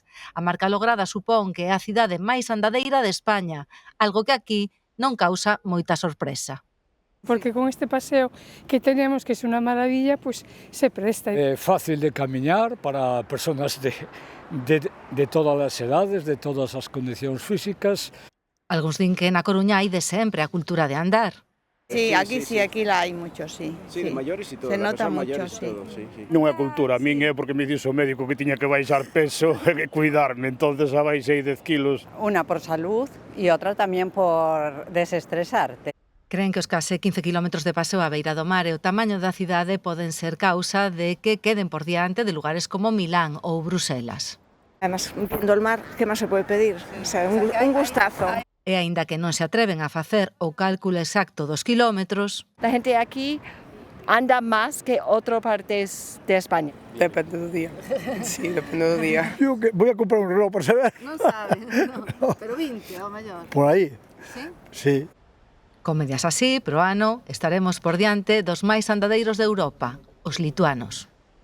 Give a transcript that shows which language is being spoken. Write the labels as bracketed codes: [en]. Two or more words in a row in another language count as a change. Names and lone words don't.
[gl] A marca lograda supón que é a cidade máis andadeira de España, algo que aquí non causa moita sorpresa. [es] Porque con este paseo que tenemos, que es una maravilla, pues se presta. [gl] É fácil de camiñar para persoas de todas as edades, de todas as condicións físicas. Algúns din que na Coruña hai de sempre a cultura de andar. [es] Sí, aquí la hay mucho, sí. Sí, de mayores y todo. Se nota mucho, mayores sí. Todo, sí. [gl] Non é cultura, a min é porque me dixo o médico que tiña que baixar peso e cuidarme, entonces a baixei 10 kilos. [es] Una por salud y otra también por desestresarte. [gl] Creen que os case 15 kilómetros de paseo á beira do mar e o tamaño da cidade poden ser causa de que queden por diante de lugares como Milán ou Bruselas. [es] Además, viendo el mar, ¿qué más se puede pedir? O sea, un gustazo. [gl] E aínda que non se atreven a facer o cálculo exacto dos kilómetros, [es] la gente aquí anda más que otras partes de España. [gl] Depende do día. Sí, depende do día. [es] Yo que voy a comprar un reloj para saber. [gl] Non sabe, no. Pero 20 ao maior. Por aí. Sí? Sí. con medias así, pro ano, estaremos por diante dos máis andadeiros de Europa, os lituanos.